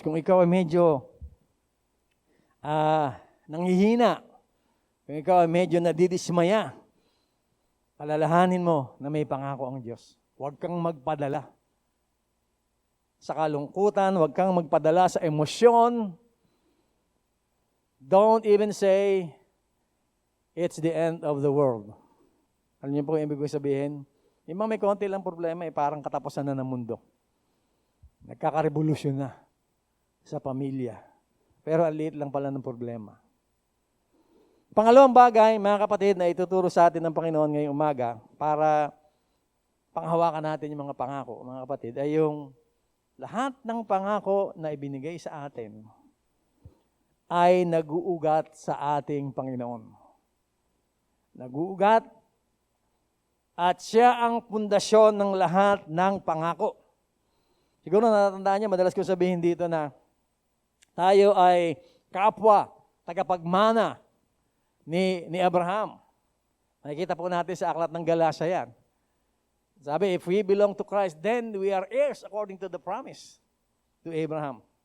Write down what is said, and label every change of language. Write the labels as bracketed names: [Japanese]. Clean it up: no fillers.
[Filipino] Kung ikaw ay medyo nanghihina, kung ikaw ay medyo nadidismaya, alalahanin mo na may pangako ang Diyos. Huwag kang magpadala sa kalungkutan, huwag kang magpadala sa emosyon. [English] Don't even say, it's the end of the world. [Filipino] Alam niyo po yung ibig ko sabihin? Yung may konti lang problema, parang katapusan na ng mundo. Nagkakarevolusyon na sa pamilya. Pero ang liit lang pala ng problema. Pangalawang bagay, mga kapatid, na ituturo sa atin ng Panginoon ngayong umaga para panghawakan natin yung mga pangako, mga kapatid, ay yung lahat ng pangako na ibinigay sa atin ay nag-uugat sa ating Panginoon. Nag-uugat at siya ang pundasyon ng lahat ng pangako. Siguro natatandaan niyo, madalas ko sabihin dito na tayo ay kapwa, tagapagmana ni Abraham. Nakikita po natin sa aklat ng Galatia yan. [English] Sabi, if we belong to Christ, then we are heirs according to the promise to Abraham.